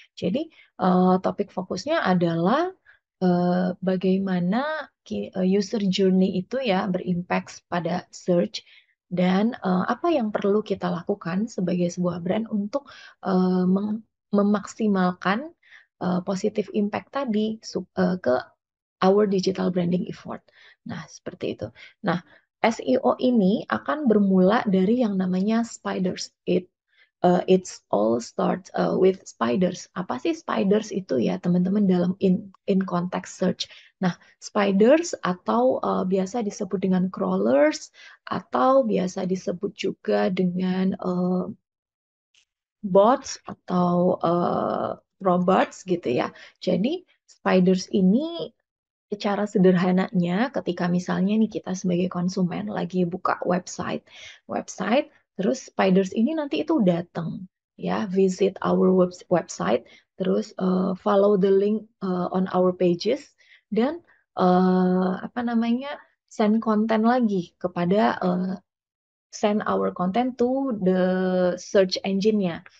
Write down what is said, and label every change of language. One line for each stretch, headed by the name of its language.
Indonesian: Jadi topik fokusnya adalah bagaimana user journey itu ya berimpact pada search dan apa yang perlu kita lakukan sebagai sebuah brand untuk memaksimalkan positive impact tadi
English: ke our digital branding effort.
Indonesian: Nah, seperti itu. Nah, SEO ini akan bermula dari yang namanya spiders.
English: It's all starts with spiders.
Indonesian: Apa sih spiders itu ya, teman-teman dalam
English: in context search.
Indonesian: Nah, spiders atau biasa disebut dengan crawlers atau biasa disebut juga dengan bots atau robots gitu ya. Jadi spiders ini secara sederhananya, ketika misalnya nih kita sebagai konsumen lagi buka website, terus spiders ini nanti itu datang, ya,
English: visit our website,
Indonesian: terus
English: follow the link on our pages,
Indonesian: dan apa namanya, send konten lagi kepada
English: send our content to the search engine-
Indonesian: nya.